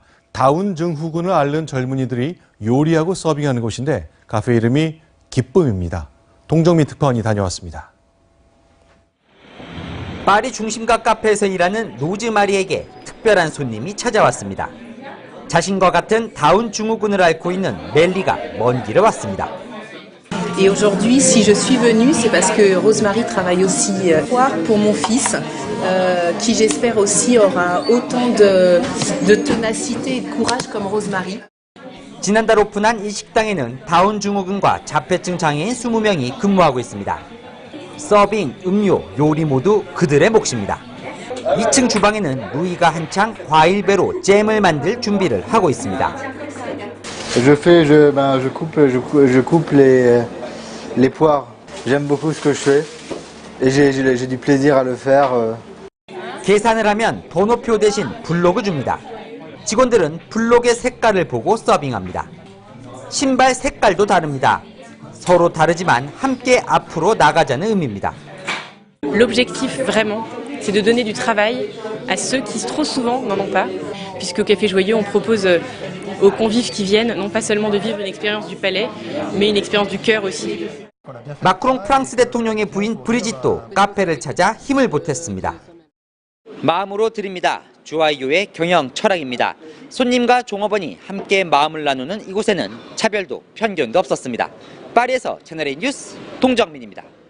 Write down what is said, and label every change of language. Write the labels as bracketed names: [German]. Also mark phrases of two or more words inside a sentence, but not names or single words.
[Korean] 다운 증후군을 앓는 젊은이들이 요리하고 서빙하는 곳인데 카페 이름이 기쁨입니다. 동정민 특파원이 다녀왔습니다. 파리 중심가 카페에서 일하는 로즈마리에게 특별한 손님이 찾아왔습니다. 자신과 같은 다운 증후군을 앓고 있는 멜리가 먼 길을 왔습니다. [French] Et aujourd'hui, si je suis venue, c'est parce que Rosemary travaille aussi pour mon fils, qui j'espère aussi aura autant de ténacité et de courage comme Rosemary. [Korean] 지난달 오픈한 이 식당에는 다운 증후군과 자폐증 장애인 20명이 근무하고 있습니다. 서빙, 음료, 요리 모두 그들의 몫입니다. 2층 주방에는 루이가 한창 과일배로 잼을 만들 준비를 하고 있습니다. [French] Je coupe les poires. J'aime beaucoup ce que je fais et j'ai du plaisir à le faire. [Korean] 계산을 하면 번호표 대신 블록을 줍니다. 직원들은 블록의 색깔을 보고 서빙합니다. 신발 색깔도 다릅니다. 서로 다르지만 함께 앞으로 나가자는 의미입니다. [French] L'objectif vraiment, c'est de donner du travail à ceux qui trop souvent n'en ont pas, puisqu'au Café Joyeux, on propose aux convives qui viennent non pas seulement de vivre une expérience du palais, mais une expérience du cœur aussi. [Korean] 마크롱 프랑스 대통령의 부인 브리짓도 카페를 찾아 힘을 보탰습니다. 마음으로 드립니다. 주아이오의 경영 철학입니다. 손님과 종업원이 함께 마음을 나누는 이곳에는 차별도 편견도 없었습니다. 파리에서 채널A 뉴스 동정민입니다.